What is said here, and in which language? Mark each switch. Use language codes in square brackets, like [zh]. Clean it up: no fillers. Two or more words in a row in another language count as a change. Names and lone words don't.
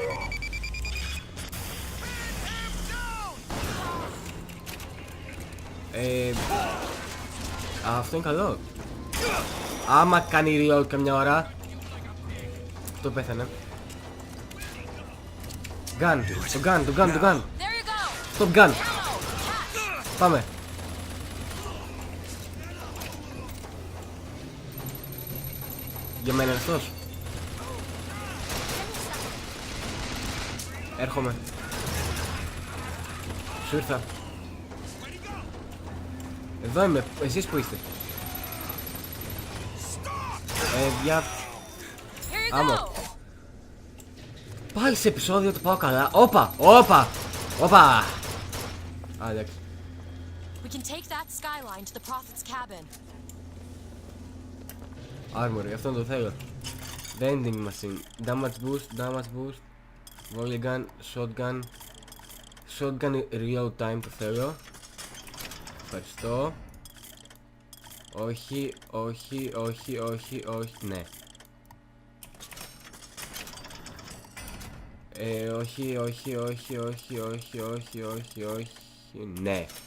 [el] Αυτό είναι καλό. Άμα κάνει reload καμιά ώρα. Το πέθανε. Gun, το gun. [en] There you go. Stop gun. [el] Πάμε. Για μένα είναι αυτός. Έρχομαι. Σου ήρθα. Εδώ είμαι. Εσείς που είστε? Για... [en] Here you [el] Άμμο. [en] go. [el] Πάλι σε επεισόδιο το πάω καλά. Όπα! Άλεξ. [en] We can take that skyline to the Prophet's cabin. Armory, [el] αυτό το θέλω. [en] Vending machine. Damage boost. Volley gun, shotgun. Shotgun reload time [el] το θέλω. Ευχαριστώ. Όχι. Ναι. Όχι. Ναι.